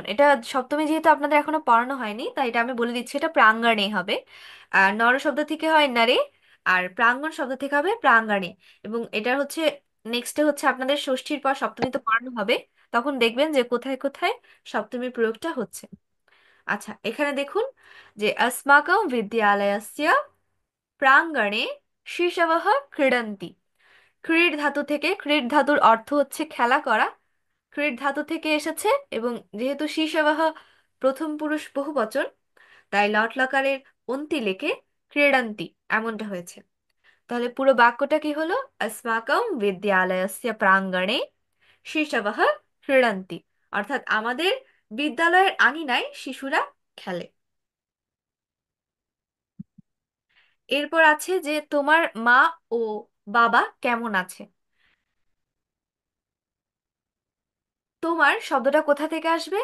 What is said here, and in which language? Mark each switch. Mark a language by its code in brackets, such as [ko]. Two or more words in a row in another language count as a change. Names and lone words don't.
[bn] এটা সপ্তমী যেহেতু আপনাদের এখনো পড়ানো হয়নি তাই এটা আমি বলে দিচ্ছি, এটা প্রাঙ্গণে হবে। আর নর শব্দ থেকে হয় নারে, আর প্রাঙ্গণ শব্দ থেকে হবে প্রাঙ্গণে। এবং এটার হচ্ছে নেক্সটে হচ্ছে আপনাদের ষষ্ঠীর পর সপ্তমী তো পড়ানো হবে, তখন দেখবেন যে কোথায় কোথায় সপ্তমীর প্রয়োগটা হচ্ছে। আচ্ছা, এখানে দেখুন যে [sa] अस्माकं विद्यालयस्य প্রাঙ্গণে শিশবः ক্রীডন্তি। [bn] ক্রীড় ধাতু থেকে, ক্রীড় ধাতুর অর্থ হচ্ছে খেলা করা, ক্রীড় ধাতু থেকে এসেছে। এবং যেহেতু শিশবহ প্রথম পুরুষ বহুবচন, তাই লট লকারের অন্তি লেখে ক্রীড়ন্তি এমনটা হয়েছে। তাহলে পুরো বাক্যটা কি হলো? [sa] अस्माकं विद्यालयस्य প্রাঙ্গণে শিশবः ক্রীড়ন্তি। [bn] অর্থাৎ আমাদের বিদ্যালয়ের আঙিনায় শিশুরা খেলে। এরপর আছে যে তোমার মা ও বাবা কেমন আছে। তোমার শব্দটা কোথা থেকে আসবে?